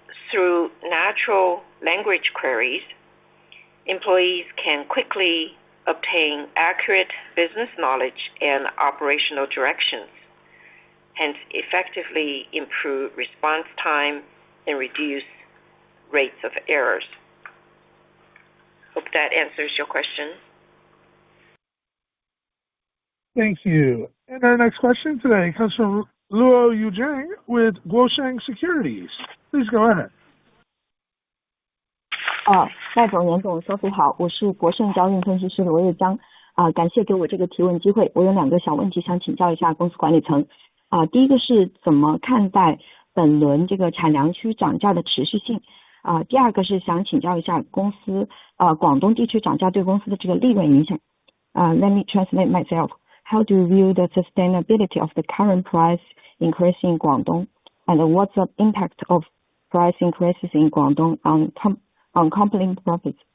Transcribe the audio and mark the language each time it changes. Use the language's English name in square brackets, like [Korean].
[English] Through natural language queries, employees can quickly obtain accurate business knowledge and operational directions, hence effectively improve response time and reduce rates of errors. Hope that answers your question. Thank you. And our next question today comes from Luo Yuzhang with Guosheng Securities. Please go ahead. [Chinese] 赖总、严总、Sophie 好，我是国盛交运分析师罗月江。感谢给我这个提问机会。我有2个小问题想请教一下公司管理层。第一个是怎么看待本轮这个产粮区涨价的持续性？第二个是想请教一下公司广东地区涨价对公司的这个利润影响。 [English] Let me translate myself. How do you view the sustainability of the current price increase in Guangdong, and what's the impact of price increases in Guangdong on company profits?